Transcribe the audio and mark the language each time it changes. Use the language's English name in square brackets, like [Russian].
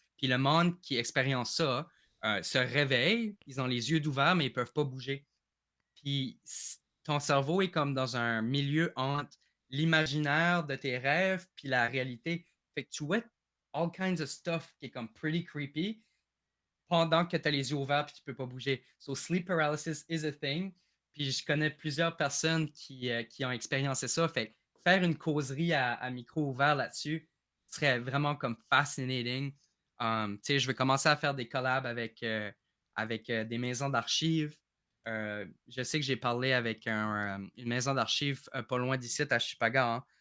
[French] Puis le monde qui expérience ça, se réveille, ils ont les yeux ouverts, mais ils peuvent pas bouger. Puis ton cerveau est comme dans un milieu entre l'imaginaire de tes rêves puis la réalité. Fait que tu vois [English] all kinds of stuff [French] qui est comme [English] pretty creepy [French] pendant que tu as les yeux ouverts puis tu peux pas bouger. [English] So sleep paralysis is a thing. [French] Puis je connais plusieurs personnes qui ont expériencé ça. Fait que faire une causerie à micro ouvert là-dessus serait vraiment comme [English] fascinating. [French] Tu sais, je vais commencer à faire des collabs avec des maisons d'archives. Je sais que j'ai parlé avec une maison d'archives pas loin d'ici, à Chupaga, hein.